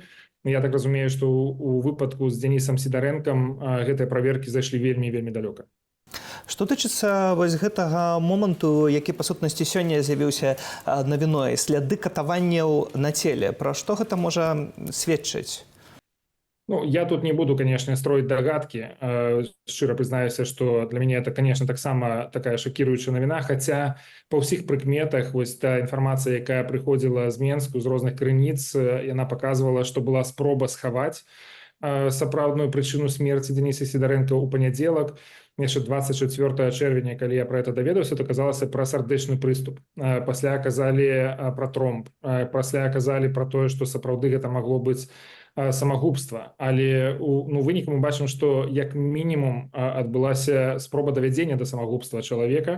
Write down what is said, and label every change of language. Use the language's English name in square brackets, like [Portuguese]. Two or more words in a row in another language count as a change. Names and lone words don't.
[Belarusian] Я так разумею, што ў выпадку з Дзянісам Сідарэнкам гэтыя праверкі зайшлі вельмі далёка. Што тычыцца вось гэтага моманту, які па сутнасці сёння з'явіўся навіной, сляды катаванняў на целе, пра што гэта можа сведчыць? [Russian] Ну, я тут не буду, конечно, строить догадки. [Belarusian] Шчыра признаюся, [Russian] что для меня это, конечно, [Belarusian] таксама такая шокирующая новина, хотя по ўсіх прыкметах вось та інфармацыя, якая прыходзіла з Менску, з розных крыніц, яна [Russian] показывала, что [Belarusian] была спроба схаваць сапраўдную прычыну смерці Дзяніса Сідарэнка ў панядзелак. Яшчэ 24 чэрвеня, калі я [Russian] про это [Belarusian] даведаўся, то казалася пра сардэчны прыступ. Пасля казалі пра тромб, пасля казалі пра тое, што сапраўды гэта магло быць самагубства, але у выніку мы бачым, што як мінімум адбылася спроба давядзення да самагубства чалавека.